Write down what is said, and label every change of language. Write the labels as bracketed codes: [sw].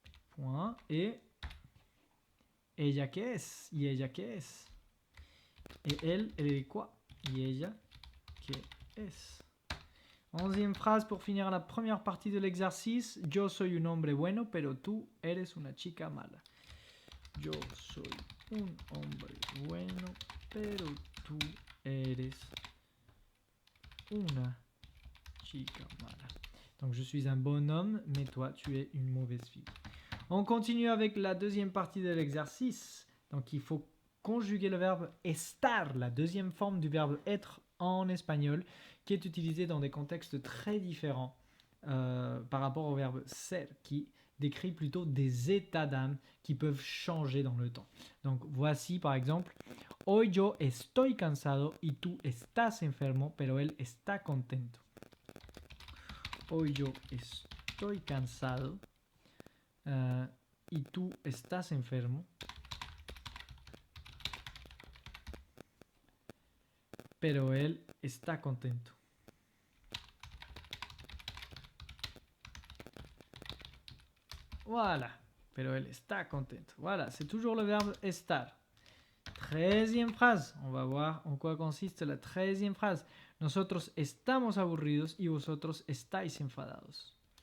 [es] Point. Et ella qué es? ¿Y ella qué es? [fr] Et elle est quoi? [es] ¿Y ella qué es? [fr] 11e phrase pour finir la première partie de l'exercice. [es] Yo soy un hombre bueno, pero tú eres una chica mala. Yo soy un hombre bueno, pero tú eres una chica mala. [fr] Donc je suis un bon homme, mais toi tu es une mauvaise fille. On continue avec la deuxième partie de l'exercice. Donc il faut conjuguer le verbe estar, la deuxième forme du verbe être en espagnol, qui est utilisé dans des contextes très différents par rapport au verbe ser, qui décrit plutôt des états d'âme qui peuvent changer dans le temps. Donc voici par exemple, [es] hoy yo estoy cansado y tú estás enfermo, pero él está contento. Hoy yo estoy cansado y tú estás enfermo, pero él está contento. Voilà, pero él está contento. [fr] Voilà, c'est toujours le verbe estar. 13e phrase. On va voir en quoi consiste la 13e phrase. [es] Nosotros estamos aburridos y vosotros estáis enfadados.